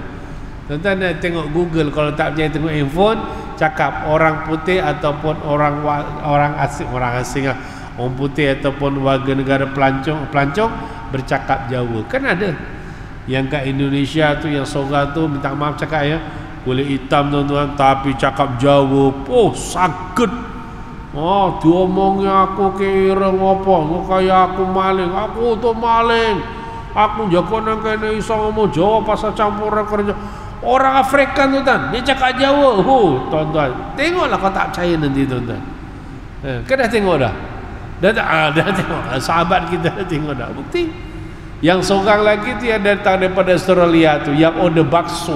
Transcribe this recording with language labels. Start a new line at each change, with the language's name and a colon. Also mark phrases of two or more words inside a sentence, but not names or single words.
Malay: Tuan-tuan nak tengok Google, kalau tak percaya tengok handphone, cakap orang putih ataupun orang asing lah, orang putih ataupun warga negara pelancong bercakap Jawa. Kan ada yang kat Indonesia tu, yang seorang tu minta maaf cakap ya, kulit hitam tuan-tuan, tapi cakap Jawa, sakit.
Javanese: Diomongnya aku kira apa, kaya aku maling, aku tu maling, aku jago nang kene iso ngomong Jawa
Malay: pasal campuran kerja. Orang Afrika tuan-tuan, dia cakap Jawa. Tuan-tuan, tengoklah, kau tak percaya nanti tuan-tuan. Kau dah tengok dah? Dah tengok. Sahabat kita dah tengok dah. Bukti. Yang seorang lagi tu yang datang daripada Australia tu, yang order bakso.